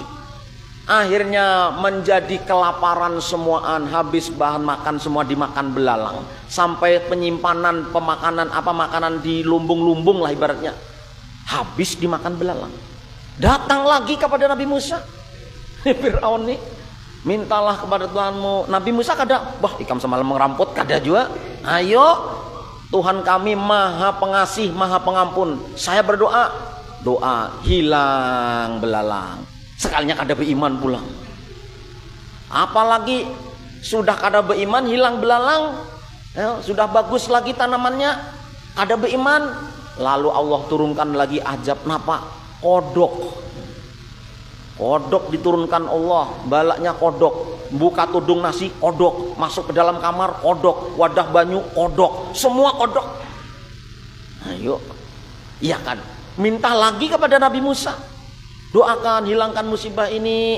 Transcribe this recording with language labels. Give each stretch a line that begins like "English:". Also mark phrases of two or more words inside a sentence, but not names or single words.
Indonesian: Akhirnya menjadi kelaparan semuaan, habis bahan makan semua dimakan belalang. Sampai penyimpanan pemakanan makanan di lumbung-lumbung lah ibaratnya, habis dimakan belalang. Datang lagi kepada Nabi Musa. Fir'aun nih, mintalah kepada Tuhanmu.
Banjar: Nabi Musa kada, bah ikam semalam meramput kada juga.
Indonesian: Ayo, Tuhan kami maha pengasih, maha pengampun. Saya berdoa, doa hilang belalang.
Banjar: Sekalinya kada beriman pulang. Apalagi sudah kada beriman, hilang belalang. Sudah bagus lagi tanamannya, kada beriman. Lalu Allah turunkan lagi ajab napa?
Indonesian: Kodok diturunkan Allah, balaknya kodok. Buka tudung nasi, kodok. Masuk ke dalam kamar, kodok.
Banjar: Wadah banyu, kodok. Semua kodok. Ayo, iya kan?
Indonesian: Minta lagi kepada Nabi Musa, doakan hilangkan musibah ini.